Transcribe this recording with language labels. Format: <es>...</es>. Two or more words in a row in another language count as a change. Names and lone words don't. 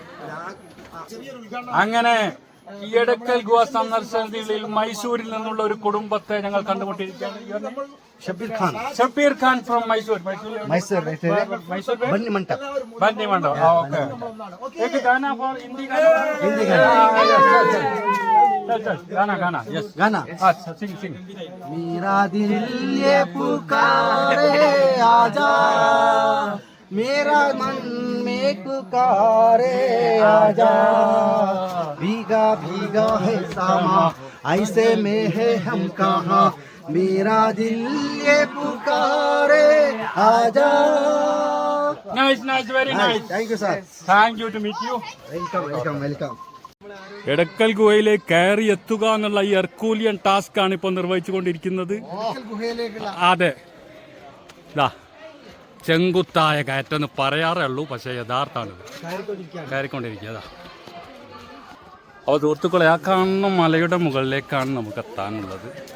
<ml>അങ്ങനെ ഈ എടക്കൽ ഗുഹ സന്ദർശനത്തിൽ മൈസൂരിൽ നിന്നുള്ള ഒരു കുടുംബത്തെ ഞങ്ങൾ കണ്ടുമുട്ടിയിരിക്കുകയാണ്.</ml> <en>Shabeer Khan from Mysore. Mysore Banni Mandapam. okay, gaana for Hindi गाना यस गाना अच्छा सिंग</en> <hi>मेरा दिल ये पुकारे आजा, मेरा मन में पुकारे आजा, भीगा भीगा है सामा ऐसे में है हम कहाँ, मेरा दिल ये पुकारे आजा.</hi> <en>Nice, very nice. Thank you sir. Thank you to meet you. Welcome.</en> <ml>എടക്കൽ ഗുഹയിലേക്ക് കയറി എത്തുക എന്നുള്ള ഈ</ml> <en>Herculean task</en> <ml>ആണ് ഇപ്പോൾ നിർവഹിച്ചുകൊണ്ടിരിക്കുന്നത്. അതെ, ചെങ്കുത്തായ കയറ്റെന്ന് പറയാറേ ഉള്ളൂ, പക്ഷേ യഥാർത്ഥാണ് കയറിക്കൊണ്ടിരിക്കുക. അപ്പോൾ സുഹൃത്തുക്കളെ, ആ കാണുന്ന മലയുടെ മുകളിലേക്കാണ് നമുക്ക് എത്താനുള്ളത്.</ml>